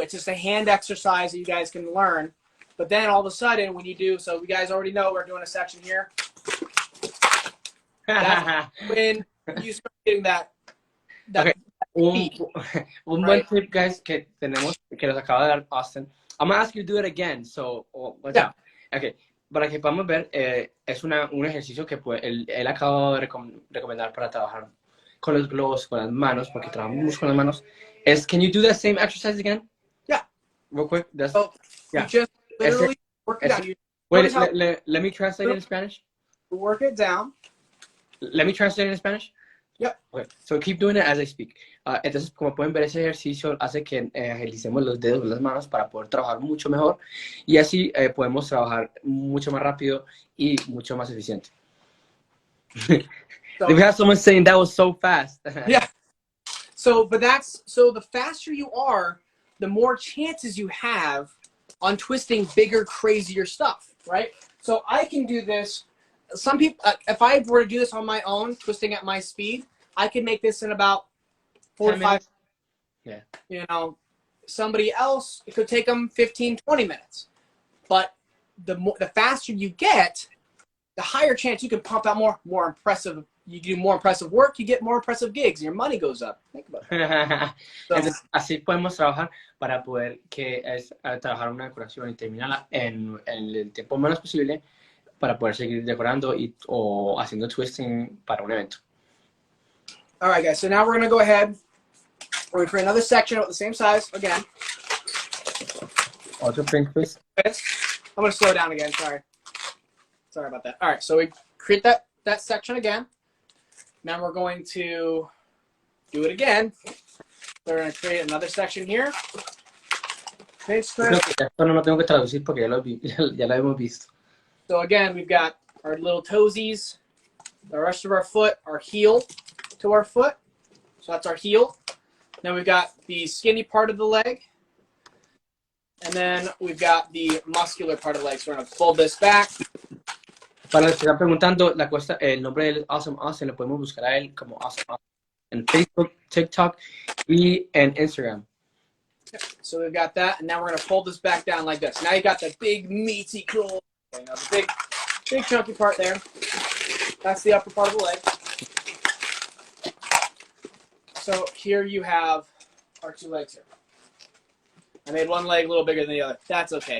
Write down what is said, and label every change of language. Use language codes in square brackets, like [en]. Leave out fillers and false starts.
[en] It's just a hand exercise that you guys can learn. But then all of a sudden, when you do, so you guys already know we're doing a section here. That's when you start getting that Okay. peak, [es] Un buen tip, guys, que tenemos, que nos acaba de dar Austin. [en] I'm going to ask you to do it again. So, Yeah. Okay. [es] Para que podamos ver, es un ejercicio que pues, él acaba de recomendar para trabajar con los globos, con las manos, porque trabajamos mucho con las manos. [en] Can you do that same exercise again? Yeah. Real quick. So yeah. you just literally work it down. Wait, let me translate it in Spanish. Work it down. Let me translate it in Spanish. Yep. Okay. So keep doing it as I speak. [es] Entonces, como pueden ver, ese ejercicio hace que agilicemos los dedos de las manos para poder trabajar mucho mejor y así podemos trabajar mucho más rápido y mucho más eficiente. [en] So, we have someone saying that was so fast. Yeah. So the faster you are, the more chances you have on twisting bigger, crazier stuff, right? So I can do this. Some people, if I were to do this on my own, twisting at my speed, I can make this in about 4 to 5 Yeah. You know, somebody else, it could take them 15, 20 minutes. But the faster you get, the higher chance you can pump out more impressive. You do more impressive work, you get more impressive gigs, and your money goes up. Think about it. [es] Entonces, así podemos trabajar para poder trabajar una decoración y terminarla en el tiempo menos posible para poder seguir decorando o haciendo twisting para un evento. [en] All right, guys. So now we're going to go ahead. We're going to create another section with the same size again. [es] Otro print twist. [en] I'm going to slow down again. Sorry about that. All right. So we create that section again. Now we're going to do it again. So we're going to create another section here. [es] Esto no lo tengo que traducir porque ya lo hemos visto. [en] So again, we've got our little toesies, the rest of our foot, our heel to our foot. So that's our heel. Then we've got the skinny part of the leg. And then we've got the muscular part of the leg. So we're going to fold this back. [es] Para los que están preguntando, el nombre de Awesome Austin lo podemos buscar a él como Awesome Austin en Facebook, TikTok y en Instagram. [en] So we've got that, and now we're going to fold this back down like this. Now you got the big meaty cool, the big chunky part there. That's the upper part of the leg. So here you have our 2 legs here. I made one leg a little bigger than the other. That's okay.